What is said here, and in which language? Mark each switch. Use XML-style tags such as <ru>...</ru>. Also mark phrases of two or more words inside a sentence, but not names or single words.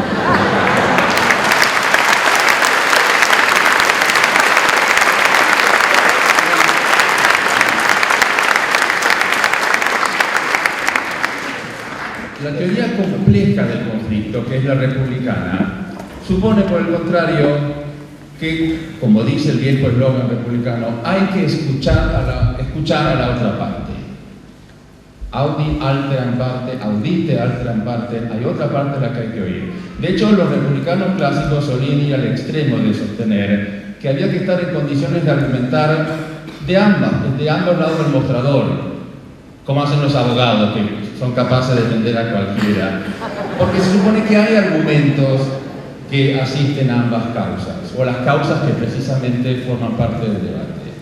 <es>La teoría compleja del conflicto, que es la republicana, supone, por el contrario, que, como dice el viejo eslogan republicano, hay que escuchar a la otra parte.</es> <la>Audi alteram parte, audite alteram parte,</la> <es>hay otra parte a la que hay que oír. De hecho, los republicanos clásicos solían ir al extremo de sostener que había que estar en condiciones de argumentar de ambos lados del mostrador, como hacen los abogados, que son capaces de defender a cualquiera, porque se supone que hay argumentos que asisten a ambas causas, o las causas que precisamente forman parte del debate.</es>